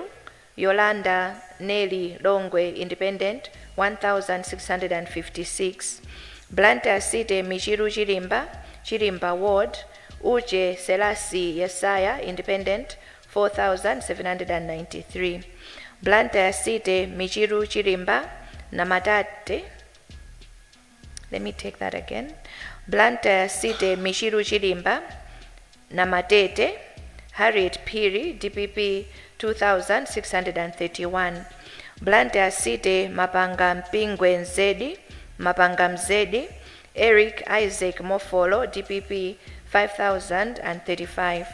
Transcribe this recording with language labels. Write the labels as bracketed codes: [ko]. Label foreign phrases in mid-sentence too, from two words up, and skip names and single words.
[en] Yolanda Nelly Longwe, Independent, 1,656. Blantyre City Michiru Chilimba, Chilimba Ward. Uje Selasi Yesaya, Independent, 4,793. Blantyre City Michiru Chilimba, Namatate. Let me take that again. Blantyre City Michiru Chilimba, Namatete. Harriet Piri, DPP, 2,631. Blantyre City Mapanga Mpingwe Nzedi, Mapanga Mzedi. Eric Isaac Mofolo, DPP, 5,035.